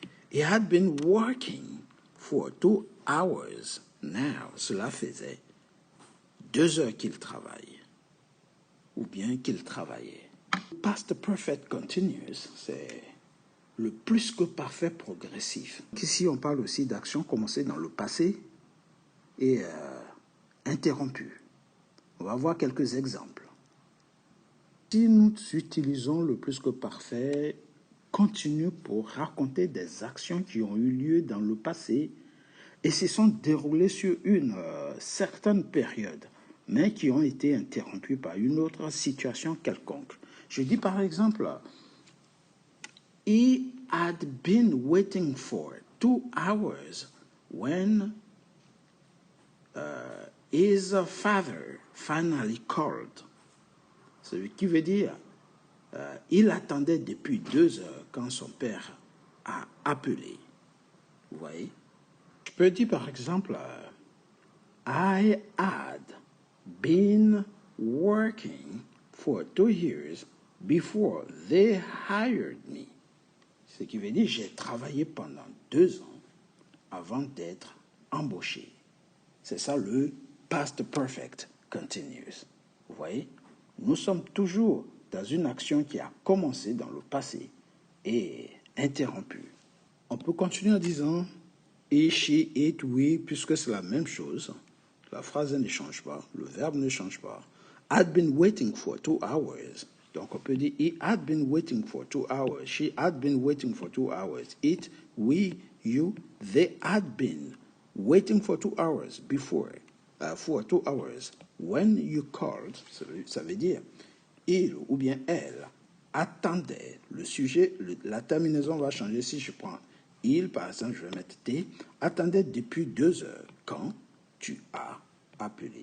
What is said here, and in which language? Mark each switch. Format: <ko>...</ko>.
<en>He had been working for 2 hours.</en> <fr>Now, cela faisait 2 heures qu'il travaille. Ou bien qu'il travaillait. Past perfect continuous, c'est le plus que parfait progressif. Ici, on parle aussi d'actions commencées dans le passé et interrompues. On va voir quelques exemples. Si nous utilisons le plus que parfait continu pour raconter des actions qui ont eu lieu dans le passé et se sont déroulées sur une certaine période, mais qui ont été interrompues par une autre situation quelconque. Je dis par exemple, he had been waiting for 2 hours when his father finally called. Ce qui veut dire, il attendait depuis 2 heures quand son père a appelé. Vous voyez? Je peux dire par exemple, I had been working for 2 years before they hired me. Ce qui veut dire, j'ai travaillé pendant 2 ans avant d'être embauché. C'est ça le past perfect continuous. Vous voyez? Nous sommes toujours dans une action qui a commencé dans le passé et interrompue. On peut continuer en disant he, she, it, we, puisque c'est la même chose. La phrase ne change pas, le verbe ne change pas.</fr> <en>Had been waiting for 2 hours.</en> <fr>Donc on peut dire</fr> <en>he had been waiting for 2 hours. She had been waiting for 2 hours. It, we, you, they had been waiting for 2 hours before. For 2 hours. When you called,</en> <fr>ça veut dire il ou bien elle attendait. Le sujet, la terminaison va changer. Si je prends il, par exemple, je vais mettre T, attendait depuis 2 heures quand tu as appelé.</fr>